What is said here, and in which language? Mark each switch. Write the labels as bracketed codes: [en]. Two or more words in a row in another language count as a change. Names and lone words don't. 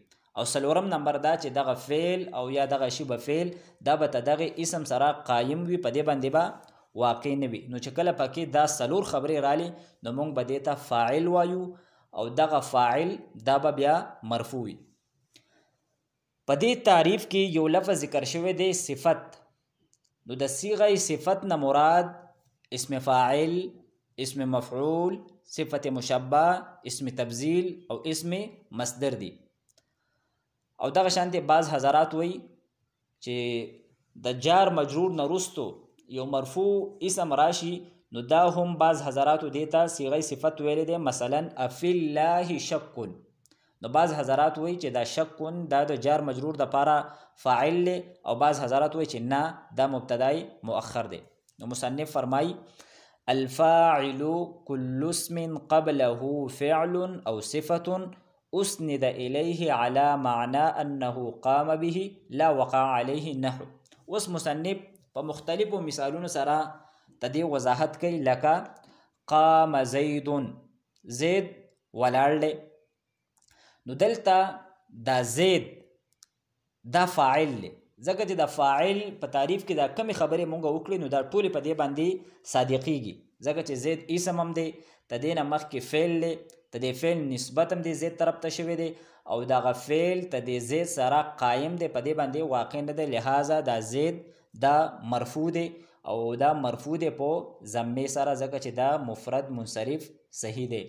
[ps] او څلورم نمبر دا چې دغه فعل او یا دغه شبه فعل دا به ته دغه اسم سره قایم وي، په دې باندې به واقع نه وي. نو چې کله پکې دا څلور خبرې رالی نو موږ به دې ته فاعل وایو او دغه فاعل دا به بیا مرفوع وي. په دې تعریف کې یو لفظ ذکر شوی دی صفت. نو د صیغه صفت نه مراد اسم فاعل، اسم مفعول، صفت مشبه، اسم تبذیل او اسم مصدر دی. او دغه شانتې بعض حضرات وایي چې د جار مجرور نه وروستو یو مرفوع اسم راشي نو دا هم بعض حضراتو دیتا صیغه صفت ویلی دی، مثلا [ar] افی الله شکن. [ps] نو بعض حضرات وایي چې دا شکن دا د جار مجرور د پاره فاعل دی، او بعض حضرات وایي چې نه دا مبتدای مؤخر دی. نو مصنف فرمای [ar] الفاعل كل اسم قبله فعل او صفة اسند الیه على معنى انه قام به لا وقع عليه النحو. [ps] اوس مصنف په مختلفو مثالونو سره تدې وضاحت کوي، لکه [ar] قام زید، [ps] زید ولاړ دی. نو دلته دا زید دا فاعل دی، ځکه چې دا فاعل په تعریف کې دا کمی خبرې مونږ وکړې نو دا ټولې په دې باندې صادقیږي، ځکه چې زید اسم هم دی، د دې نه مخکې فعل دی، د دې فعل نسبت هم دی زید طرف ته شوی دی، او دغه فعل د دې زید سره قایم دی، په دې باندې واقع نه دی، لہذا دا زید دا مرفوع دی او دا مرفوع دی په ضمې سره، ځکه چې دا مفرد منصرف صحیح دی.